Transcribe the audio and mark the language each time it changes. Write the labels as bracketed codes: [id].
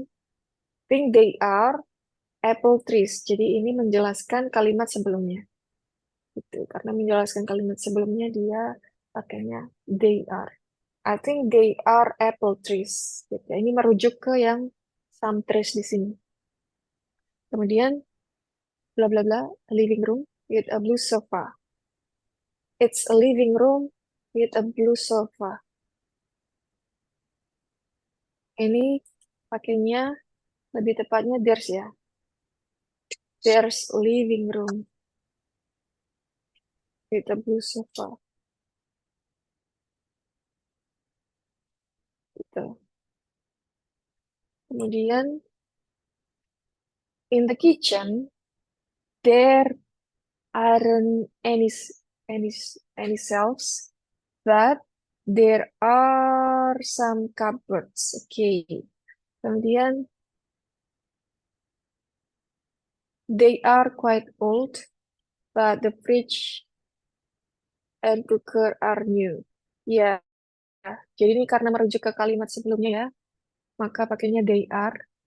[en] I think they are apple trees. [id] Jadi ini menjelaskan kalimat sebelumnya. Gitu. Karena menjelaskan kalimat sebelumnya dia pakainya they are. [en] I think they are apple trees. Gitu. [id] Ini merujuk ke yang some trees di sini. [en] Kemudian bla bla bla, a living room with a blue sofa. It's a living room with a blue sofa. [id] Ini pakainya lebih tepatnya there's ya. [en] There's a living room with a blue sofa. [id] Gitu. Kemudian [en] in the kitchen there aren't any shelves, but there are are some cupboards. [id] Oke. Kemudian, [en] they are quite old, but the fridge and cooker are new. [id] Ya, jadi ini karena merujuk ke kalimat sebelumnya ya, maka pakainya they are.